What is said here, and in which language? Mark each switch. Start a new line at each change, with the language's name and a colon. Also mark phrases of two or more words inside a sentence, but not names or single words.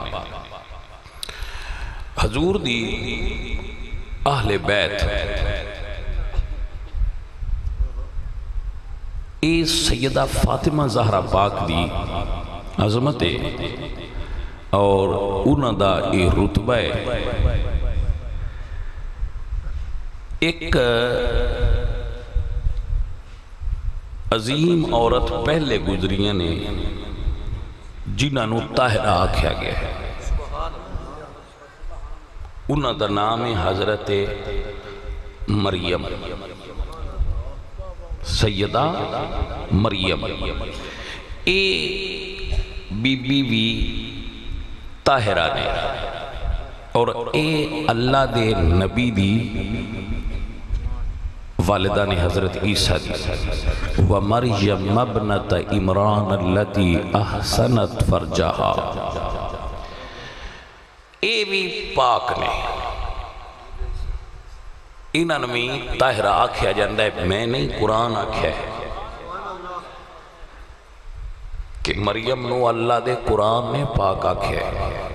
Punjabi: حضور دی اہل بیت اے سیدہ فاطمہ زہرہ پاک دی عظمت ہے اور انہاں دا اے رتبہ ہے. ایک عظیم عورت پہلے گزریاں نے جنہاں نو طاہرہ آکھیا گیا ہے. انہاں دا نام ہے حضرت مریم، سیدہ مریم. اے بی بی بھی طاہرہ نے اور اے اللہ دے نبی دی والدہ نے حضرت عیسیٰ دی.
Arabic: وَمَرْيَمَّ ابْنَتَ عِمْرَانَ الَّتِي أَحْسَنَتْ فَرْجَهَا.
Punjabi: اے بھی پاک نے. انہاں میں طاہرہ آکھیا جاندہ ہے، میں نہیں قرآن آکھیا ہے کہ مریم نو اللہ دے قرآن نے پاک آکھیا ہے.